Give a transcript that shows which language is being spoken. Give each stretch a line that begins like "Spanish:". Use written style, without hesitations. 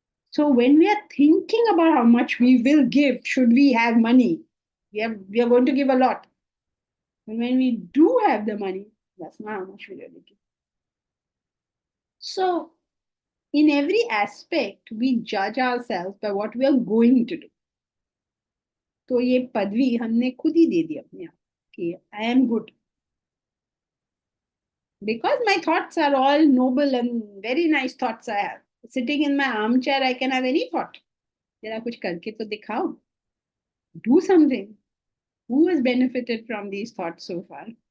English: So when we are thinking about how much we will give, should we have money, we are going to give a lot. And when we do have the money, that's not how much we really give. So in every aspect, we judge ourselves by what we are going to do.
Hindi: तो ये पदवी हमने खुद ही दे दी अपने आप कि
English: I am good. Because my thoughts are all noble and very nice thoughts I have. Sitting in my armchair, I can have any thought.
Hindi: जरा कुछ करके तो दिखाओ.
English: Do something. Who has benefited from these thoughts so far?